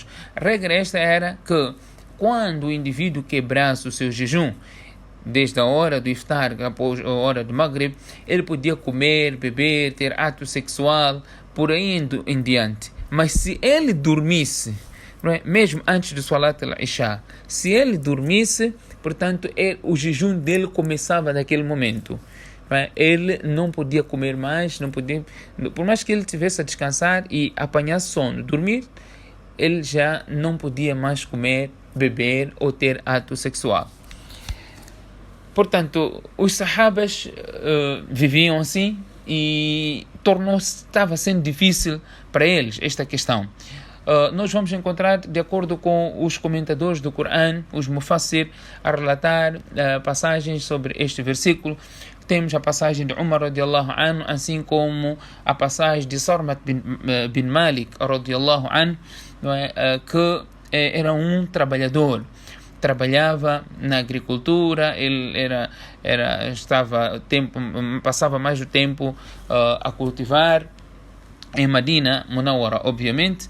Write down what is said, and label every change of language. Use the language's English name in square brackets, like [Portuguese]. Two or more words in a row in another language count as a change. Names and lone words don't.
[Portuguese] A regra esta era que quando o indivíduo quebrasse o seu jejum, desde a hora do iftar, após a hora do Maghrib, ele podia comer, beber, ter ato sexual, por aí em diante. Mas se ele dormisse, mesmo antes do [Arabic] صلاة العشاء, [Portuguese] se ele dormisse, portanto, o jejum dele começava naquele momento. Ele não podia comer mais, não podia, por mais que ele tivesse a descansar e apanhar sono, dormir, ele já não podia mais comer, beber ou ter ato sexual. Portanto, os sahabas viviam assim e estava sendo difícil para eles esta questão. Nós vamos encontrar, de acordo com os comentadores do Corão, os mufassir, a relatar passagens sobre este versículo. Temos a passagem de Umar [Arabic] رضي الله عنه, [Portuguese] assim como a passagem de Sarmat bin Malik [Arabic] رضي الله عنه, [Portuguese] que era um trabalhador. Trabalhava na agricultura, ele passava mais do tempo a cultivar em Madina Munawwara, obviamente.